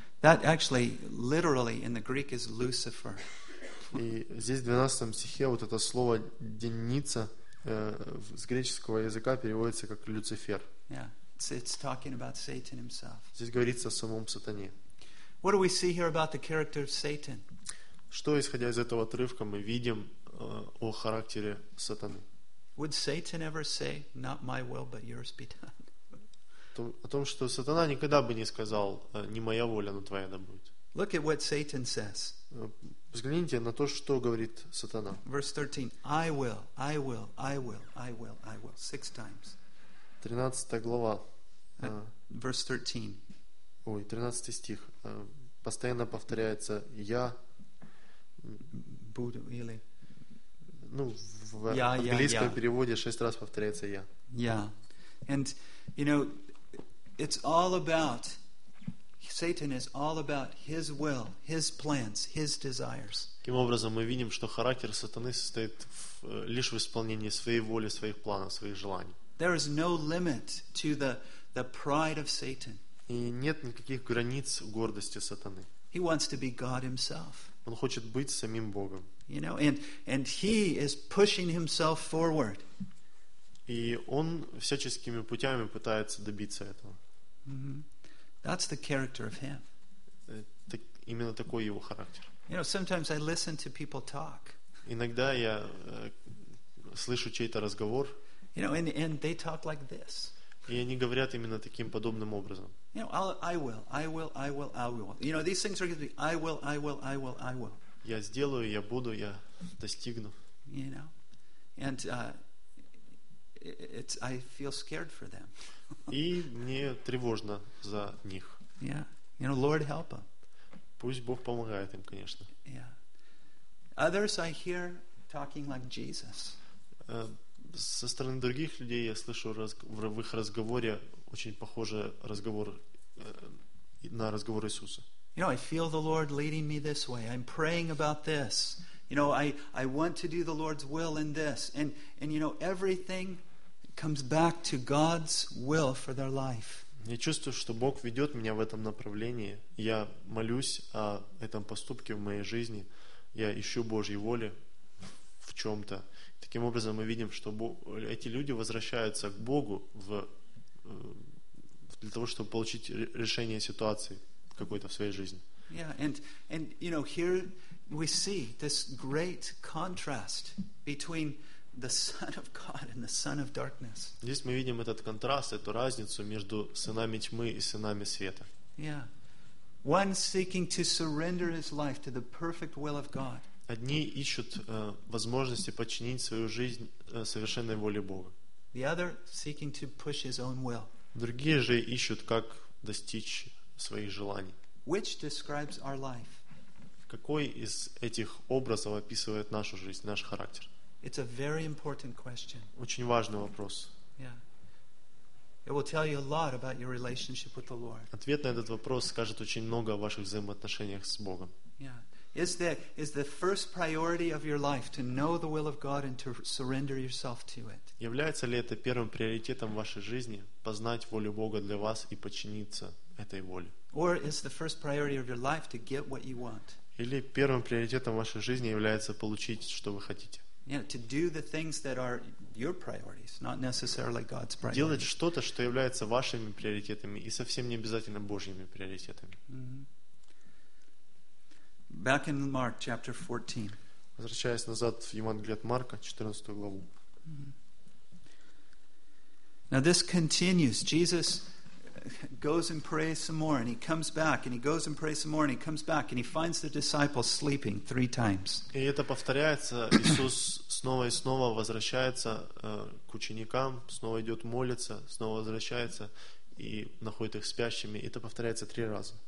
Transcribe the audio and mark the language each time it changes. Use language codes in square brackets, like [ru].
[en] That actually, literally, in the Greek, is Lucifer. [ru] И здесь в 12 стихе вот это слово «деница» с греческого языка переводится как Люцифер. [en] Yeah. It's talking about Satan himself. [ru] Здесь говорится о самом сатане. [en] What do we see here about the character of Satan? [ru] Что, исходя из этого отрывка, мы видим о характере сатаны? [en] Would Satan ever say, "Not my will, but yours be done"? [ru] О том, что сатана никогда бы не сказал: не моя воля, но твоя да будет. [en] Look at what Satan says. [ru] Взгляните на то, что говорит сатана. [en] Verse 13. I will, I will, I will, I will, I will. Six times. [ru] 13 глава. [en] Verse 13. [ru] Ой, 13 стих. Постоянно повторяется: я буду или... Ну, в английском переводе 6 раз повторяется я. [en] Yeah. And, you know, it's all about, Satan is all about his will, his plans, his desires. [ru] Таким образом, мы видим, что характер сатаны состоит лишь в исполнении своей воли, своих планов, своих желаний. [en] There is no limit to the pride of Satan. [ru] И нет никаких границ гордости сатаны. [en] He wants to be God himself. [ru] Он хочет быть самим Богом. [en] You know, and he is pushing himself forward. [ru] И он всяческими путями пытается добиться этого. [en] Mm-hmm. That's the character of him. [ru] Именно такой его характер. [en] You know, sometimes I listen to people talk. [ru] Иногда я слышу чей-то разговор. [en] You know, and they talk like this. [ru] И они говорят именно таким подобным образом. [en] You know, I will, I will, I will, I will. You know, these things are going to be I will, I will, I will, I will. [ru] Я сделаю, я буду, я достигну. [en] You know, and it's I feel scared for them. [ru] И мне тревожно за них. [en] Yeah, you know, Lord help them. [ru] Пусть Бог помогает им, конечно. [en] Yeah. Others I hear talking like Jesus. [ru] Со стороны других людей я слышу в их разговоре очень похожий разговор на разговор Иисуса. [en] You know, I feel the Lord leading me this way. I'm praying about this. You know, I want to do the Lord's will in this. And you know, everything comes back to God's will for their life. [ru] Я чувствую, что Бог ведет меня в этом направлении. Я молюсь о этом поступке в моей жизни. Я ищу Божьей воли в чем-то. Таким образом, мы видим, что эти люди возвращаются к Богу для того, чтобы получить решение ситуации какой-то в своей жизни. [en] Yeah, and you know, here we see this great contrast between the Son of God and the Son of Darkness. [ru] Здесь мы видим этот контраст, эту разницу между сынами тьмы и сынами света. [en] Yeah. One seeking to surrender his life to the perfect will of God. [ru] Одни ищут возможности подчинить свою жизнь совершенной воле Бога. [en] The other seeking to push his own will. [ru] Другие же ищут, как достичь своих желаний. [en] Which describes our life? [ru] Какой из этих образов описывает нашу жизнь, наш характер? [en] It's a very important question. [ru] Очень важный вопрос. [en] Yeah. It will tell you a lot about your relationship with the Lord. [ru] Ответ на этот вопрос скажет очень много о ваших взаимоотношениях с Богом. [en] Yeah. Is the first priority of your life to know the will of God and to surrender yourself to it? [ru] Является ли это первым приоритетом вашей жизни познать волю Бога для вас и подчиниться этой воле? [en] Or is the first priority of your life to get what you want? [ru] Или первым приоритетом вашей жизни является получить, что вы хотите? [en] Yeah, to do the things that are your priorities, not necessarily God's priorities. [ru] Делать что-то, что является вашими приоритетами и совсем не обязательно Божьими приоритетами. [en] Mm-hmm. Back in Mark chapter 14. [ru] Возвращаясь назад в Евангелие от Марка, 14 главу. [en] Mm-hmm. Now this continues. Jesus goes and prays some more, and he comes back, and he goes and prays some more, and he comes back, and he finds the disciples sleeping three times. [ru] И это повторяется. Иисус снова и снова возвращается к ученикам, снова идет молиться, снова возвращается и находит их спящими. Это повторяется три раза.